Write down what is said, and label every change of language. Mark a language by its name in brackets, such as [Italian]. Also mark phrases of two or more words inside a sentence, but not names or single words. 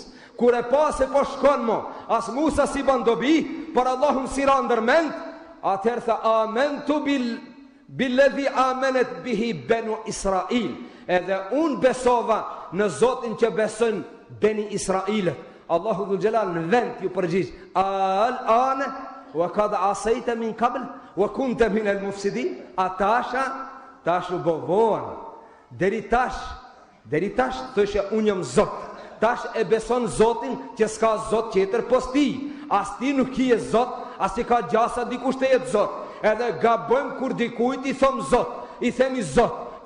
[Albanian] Kur e pa se po shkon mo, as Musa si ban dobi, por Allahun si ra ndërmend, atëherë tha [Arabic] آمنت بالذي آمنت به بنو إسرائيل. [Albanian] Edhe unë besova në Zotin që besën beni Israilet. Allahu [Arabic] ذو الجلال [Albanian] në vend ju përgjigj, [Arabic] آلآن وقد عصيت من قبل وكنت من المفسدين. [Albanian] Tash u bovohen. Deri tash thoshe unë jam Zot. Tash e beson Zotin që s'ka Zot tjetër pos ti. As ti nuk je Zot, as ti ka gjasa dikush të jetë Zot. Edhe gabojmë kur dikujt i thom Zot, i themi Zot.